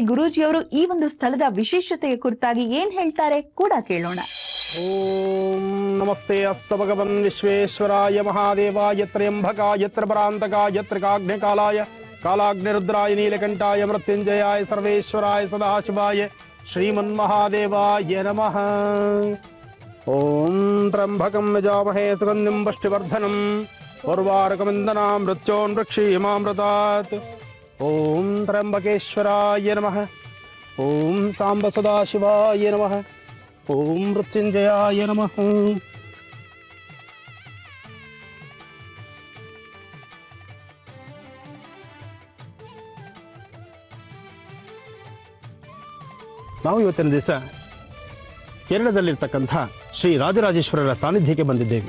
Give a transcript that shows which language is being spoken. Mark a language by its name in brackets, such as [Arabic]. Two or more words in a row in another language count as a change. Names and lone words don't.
[Kannada] ಗುರೂಜಿಯವರು ಈ ಒಂದು ಸ್ಥಳದ ವಿಶೇಷತೆಯ ಕುರಿತಾಗಿ ಏನ್ ಹೇಳ್ತಾರೆ ಕೂಡ ಕೇಳೋಣ. [Sanskrit] ಓಂ ನಮಸ್ತೆ ಅಸ್ತು ಭಗವನ್ ವಿಶ್ವೇಶ್ವರಾಯ ಮಹಾದೇವಾಯ ತ್ರ್ಯಂಬಕಾಯ ತ್ರಿಪರಾಂತಕಾಯ ತ್ರಿಕಾಗ್ನಿಕಾಲಾಯ ಕಾಲಾಗ್ನಿರುದ್ರಾಯ ನೀಲಕಂಠಾಯ ಮೃತ್ಯುಂಜಯಾಯ ಸರ್ವೇಶ್ವರಾಯ ಸದಾಶಿವಾಯ ಶ್ರೀಮನ್ಮಹಾದೇವಾಯ ನಮಃ. ಓಂ ತ್ರ್ಯಂಬಕಂ ಯಜಾಮಹೇ ಸುಗಂಧಿಂ ಪುಷ್ಟಿವರ್ಧನಂ ಉರ್ವಾರುಕಮಿಂದನಾಂ ಮೃತ್ಯೋರ್ಮುಕ್ಷೀಯಮಾಮೃತಾತ್. ಓಂ ತ್ರ್ಯಂಬಕೇಶ್ವರಾಯ ನಮಃ. ಓಂ ಸಾಂಬ ಸದಾಶಿವಾಯ ನಮಃ. ಓಂ ಮೃತ್ಯುಂಜಯಾಯ ನಮಃ. [Kannada] ನಾವು ಇವತ್ತಿನ ದಿವಸ ಕೇರಳದಲ್ಲಿರ್ತಕ್ಕಂಥ ಶ್ರೀ ರಾಜರಾಜೇಶ್ವರರ ಸಾನ್ನಿಧ್ಯಕ್ಕೆ ಬಂದಿದ್ದೇವೆ.